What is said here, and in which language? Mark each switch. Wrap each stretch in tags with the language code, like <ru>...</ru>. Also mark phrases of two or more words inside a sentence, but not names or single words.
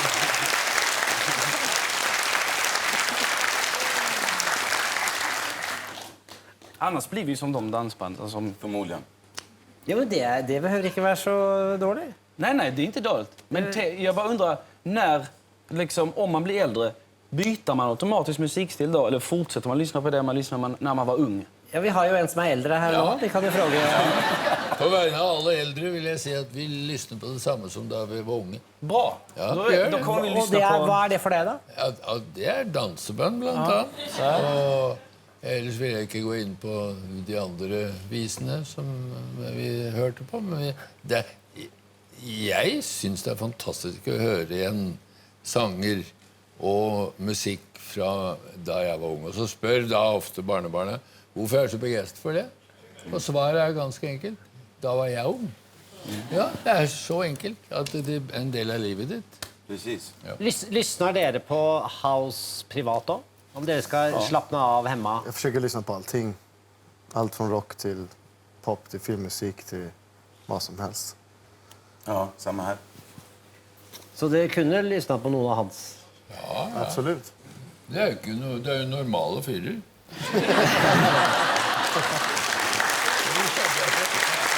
<sv>Annars blir vi som de dansbanden som... Förmodligen.</sv> <no>Ja, men det behøver ikke være så dårlig.</no> <sv>Nej, det är inte dåligt. Men jag bara undrar, när, liksom, om man blir äldre, byter man automatiskt musikstil då? Eller fortsätter man lyssna på det man lyssnade när man var ung?</sv> <no>Ja, vi har jo en som er eldre her nå. Vi kan jo fråge. På vegne av alle eldre vil jeg si at vi lyssnar på det samme som da vi var unge. Bra!</no> <sv>Ja, då, det gör då det. kommer vi</sv> <no>Og</no> <sv>lyssna</sv> <no>det</no> <sv>på...</sv> <no>hva er det for deg, da? Ja, det er danseband, blant annet. Og ellers vil jeg ikke gå inn på de andre visene som vi hørte på. Men jeg synes det er fantastisk å høre igjen sanger og musikk fra da jeg var ung. Og så spør da ofte barnebarnet, hvorfor er jeg så begeistret for det? Og svaret er ganske enkelt. Da var jeg ung. Ja, det er så enkelt at det er en del av livet ditt.</no> <sv>Precis. Ja.</sv> <no>Lyssnar dere på house privat då? Om dere skal slappna av hemma?</no> <sv>Jag försöker lyssna på allting. Allt från rock till pop till filmmusik till vad som helst. Ja, samma här.</sv> <no>Så dere kunne lyssna på noen av hans?</no> <sv>Absolut.</sv> <no>Det er jo ikke noe, det er jo normale fyrer.</no>